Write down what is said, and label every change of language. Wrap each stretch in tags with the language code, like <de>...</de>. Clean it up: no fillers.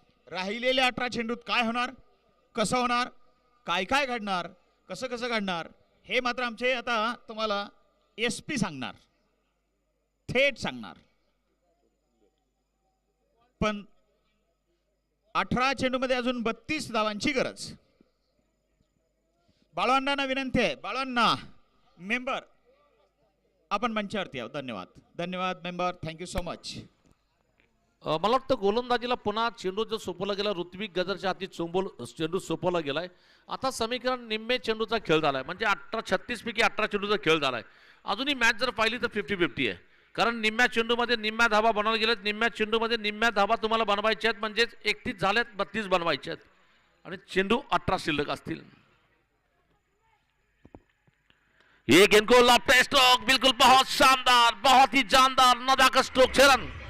<mr>राहिलेल्या 18 चेंडूत काय होणार, कसं होणार, काय काय घडणार, कसं कसं घडणार हे मात्र आमचे आता तुम्हाला SP सांगणार, थेट सांगणार. पण 18 चेंडूमध्ये अजून 32 धावांची गरज. बाळवांना विनंती आहे, बाळवांना मेंबर आपण मंचावरती यावं. धन्यवाद, धन्यवाद मेंबर,</mr> <en>Thank you so much.</en> <mr>मला वाटतं गोलंदाजीला पुन्हा चेंडू जो सोपवला गेला, ऋत्विक गजरच्या हाती चेंडू सोपवला गेलाय. आता समीकरण निम्मे चेंडूचा खेळ झालाय, म्हणजे 36 पैकी 18 चेंडूचा खेळ झालाय. अजूनही मॅच जर पाहिली तर 50-50 आहे, कारण निम्म्या चेंडूमध्ये निम्म्या धावा बनवल्या गेल्यात. निम्म्या चेंडूमध्ये निम्म्या धावा तुम्हाला बनवायच्या आहेत, म्हणजे 31 झाल्यात, 32 बनवायचे आहेत आणि चेंडू 18 शिल्लक असतील.</mr> <hi>ये गेंद को लॉफ्ट स्ट्रोक, बिल्कुल बहुत शानदार, बहुत ही जानदार नदाकत स्ट्रोक छे रन.</hi>